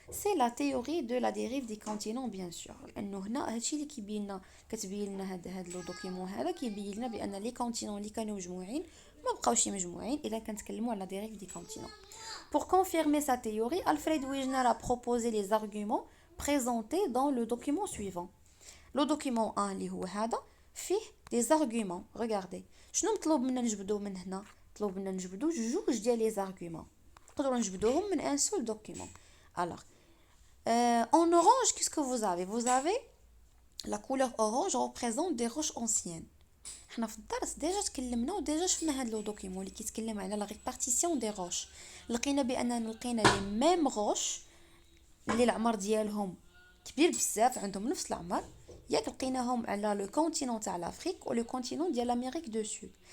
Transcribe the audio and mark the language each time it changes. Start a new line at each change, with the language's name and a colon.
French: سي لا تيوري دو لا ديريف دي كونتينون بيان سور،
Arabic: لانه هنا هادشي اللي كيبين لنا كتبين لنا هاد لو دوكيومون هذا كيبين لنا بان لي كونتينون اللي كانوا مجموعين ما بقاوش مجموعين اذا كنتكلموا على ديريف دي كونتينون.
French: Pour confirmer sa théorie, Alfred Wegener a proposé les arguments présentés dans le document suivant. Le document 1
Arabic: اللي هو هذا فيه
French: des arguments. Regardez.
Arabic: شنو مطلوب منا نجبدو من هنا؟ مطلوب منا نجبدو جوج ديال les arguments. نقدروا نجبدوهم من
French: un seul document. Alors, en orange, qu'est-ce que vous avez? Vous avez la couleur orange représente des roches anciennes.
Arabic: حنا في الدرس ديجا تكلمنا وديجا شفنا هاد لو دوكيمون اللي كيتكلم على لا ريبارتيسيون دي روش. لقينا باننا لقينا لي ميم روش اللي العمر ديالهم كبير بزاف، عندهم نفس العمر. ياك لقيناهم على لو كونتينون تاع لافريك ولو كونتينون ديال امريك دو سود.